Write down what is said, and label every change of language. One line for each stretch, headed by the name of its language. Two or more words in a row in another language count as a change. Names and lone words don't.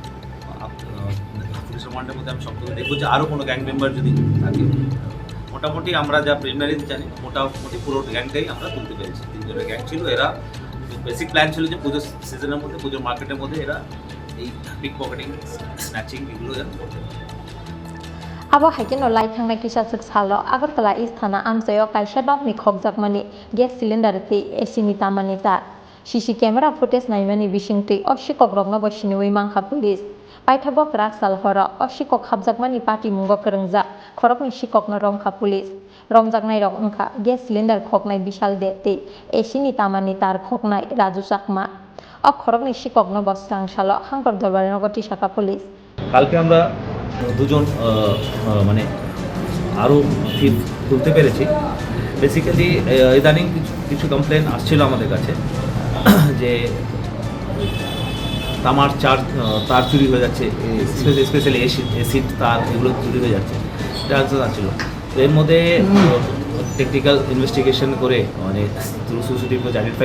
Bangla: পুলিশ রিমান্ডের মধ্যে আমি সবথেকে দেখবো যে আরও কোনো গ্যাং মেম্বার যদি থাকে মোটামুটি আমরা যা প্রিলিমিনারি জানি মোটামুটি পুরো গ্যাংটাই আমরা তুলতে পেরেছি 3 জনের গ্যাং ছিল এরা বেসিক প্ল্যান ছিল যে পুজোর সিজনের মধ্যে পুজোর মার্কেটের মধ্যে এরা এই
English: pick pocketing snatching
Bangla: এগুলো করতে
Kok Borok: abo haikino lai thangnai kisa sik salo Agartala East Thana amsayo kaisa dokni khokjakmani
English: gas cylinder
Kok Borok: te AC ni tamani tar
English: CC camera footage
Kok Borok: naimani bisingti Sikokrokno bo sinui mangkha police paithago krak sal horo Sikok habjakmani party mungo kwrwngjak Khorokni Sikokno Romkha police romjaknai rok ongkha
English: gas cylinder
Kok Borok: khoknai bishal de te AC ni tamani tar khoknai Raju Chakma Khorokni Sikokno bo Srangsalo Hangkor Dalbar Nogoti Shaka police
Bangla: কালকে আমরা দুজন মানে আরও থিপ তুলতে পেরেছি বেসিক্যালি ইদানিং কিছু কমপ্লেন আসছিল আমাদের কাছে যে তামার তার চুরি হয়ে যাচ্ছে স্পেশালি এসিড তার এগুলো চুরি হয়ে যাচ্ছে চান্সেস আসছিল এর মধ্যে
English: technical investigation
Bangla: করে মানে
English: through CCTV identify